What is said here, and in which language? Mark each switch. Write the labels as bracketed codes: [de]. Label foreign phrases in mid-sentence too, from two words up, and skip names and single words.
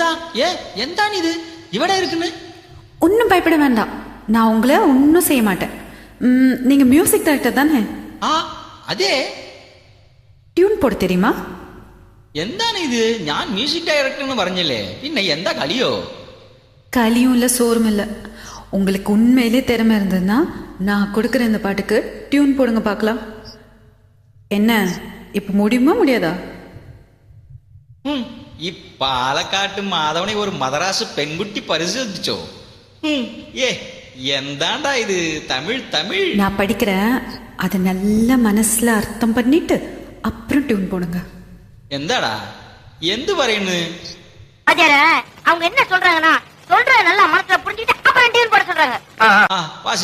[ml] ഏ എന്താണ് ഇത് ഇവിടെ ഇരിക്കുന്നു? [ta] ஒன்றும் பயப்பட வேண்டாம், நான் உங்களை ஒன்றும் செய்ய மாட்டேன். நீங்க [en] music director [ta] தானே? [ml] ആ അതെ. [ta] டியூன் போட தெரியுமா? [ml] എന്താണ് ഇത്? ഞാൻ [en] music director [ml] എന്ന് പറഞ്ഞല്ലേ, പിന്നെ എന്താ കളിയോ? [ta] களியும் இல்லை சோறும் இல்லை. உங்களுக்கு உண்மையிலே திறமை இருந்ததுன்னா நான் கொடுக்குற இந்த பாட்டுக்கு டியூன் போடுங்க பார்க்கலாம். என்ன இப்போ முடியுமா முடியாதா? [ml] ഈ പാലക്കാട്ട് മാധവനെ ഒരു മദ്രാസ് പെൺകുട്ടി പരിശോധിച്ചോ? ഏ എന്താണ്ടാ ഇത്? തമിഴ് തമിഴ് [ta] நான் படிக்கிறேன், அதை நல்ல மனசுல அர்த்தம் பண்ணிட்டு அப்புறம் டியூன் போடுங்க. [ml] എന്താടാ എന്ത് പറയുന്നു? [ta] அவங்க என்ன சொல்றாங்கன்னா, சொல்ற நல்லா மனசுல புரிஞ்சுட்டு அப்புறம் டியூன் போட சொல்றாங்க. [ml] വാശി